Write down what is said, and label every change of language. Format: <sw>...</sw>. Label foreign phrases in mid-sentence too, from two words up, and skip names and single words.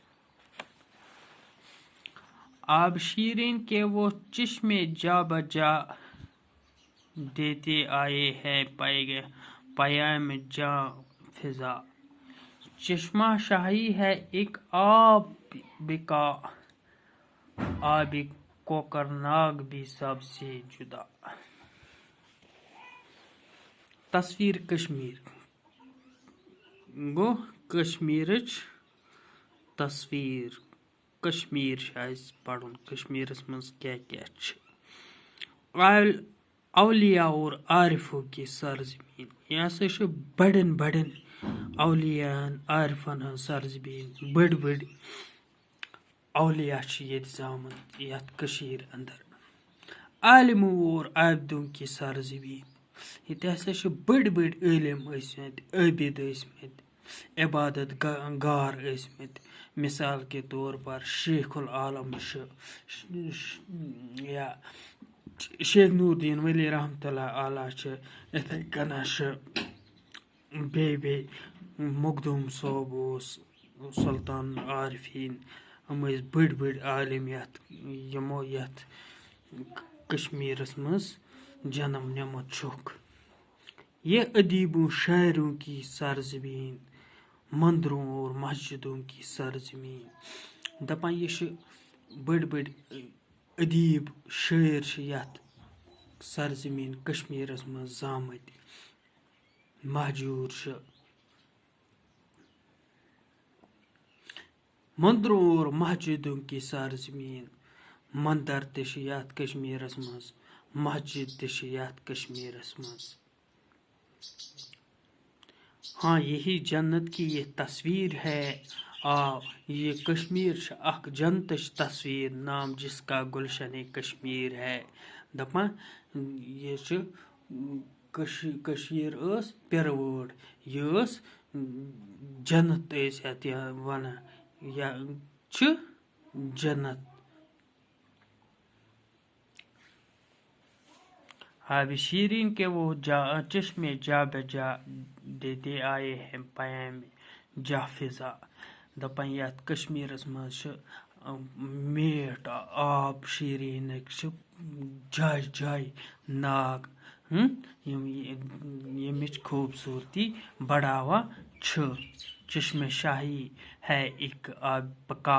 <ur>آب شیرین کے وہ چشمے جا بجا دیتے آئے ہیں پیام جاں فضا. چشمہ شاہی ہے ایک آب بقا، آب کوکرناگ بھی سب سے جدا.</ur> <ks>تصویر کشمیر گو کشمیرچ تصویر. کشمیر پڑھن کشمیرس مز کیا چھ.</ks> <ur>اولیاء اور عارفوں کی سرزمین،</ur> <ks>یہ ہسا بڑن بڑن اولیاء عارفن ہن سرزمین. بڑ اولیاء یت زامت یتھ کشیر اندر.</ks> <ur>عالموں اور عابدوں کی سرزمین،</ur> <ks>یہ ہسا بڑ عالم ٲسمٕتۍ، عابد ٲسمٕتۍ، عبادت گار ٲسمٕتۍ.</ks> <ur>مثال کے طور پر شیخ العالم یا شیخ نور الدین ولی رحمۃ اللہ علیہ.</ur> <ks>اتھے کن بیٚیہِ مخدوم صٲب اوس سلطان عارفیٖن. یِم ٲسۍ بٔڑۍ عالم یِمو یتھ کشمیرس مز جنم نِمُت چھُکھ.</ks> <ur>یہ ادیبوں شاعروں کی سرزمین، مندروں اور مسجدوں کی سرزمین.</ur> <ks>دپان یہ بڑ ادیب شاعر یتھ سرزمین کشمیرس مز زامت مہجور.</ks> <ur>مندروں اور مسجدوں کی سرزمین،</ur> <ks>مندر تہ یتھ کشمیرس مز، مسجد تہ یتھ کشمیرس مز.</ks> <ur>ہاں یہی جنت کی یہ تصویر ہے.</ur> <ks>یہ کشمیر اخ جنتچ تصویر،</ks> <ur>نام جس کا گلشن کشمیر ہے.</ur> <ks>دپان یہ کشیر پِرٕ وٲر، یہ جنت یتھ ونان، یہ جنت.</ks> <ur>آب شیرین کے وہ چشمے جا بجا دیتے آئے ہیں پیام جاں فضا.</ur> <ks>دپان یتھ کشمیرس مز میٹھ آب شیرینک جائے ناگ یمچ خوبصورتی بڑھاوان چھ.</ks> <ur>چشمہ شاہی ہے ایک آب بقا.</ur>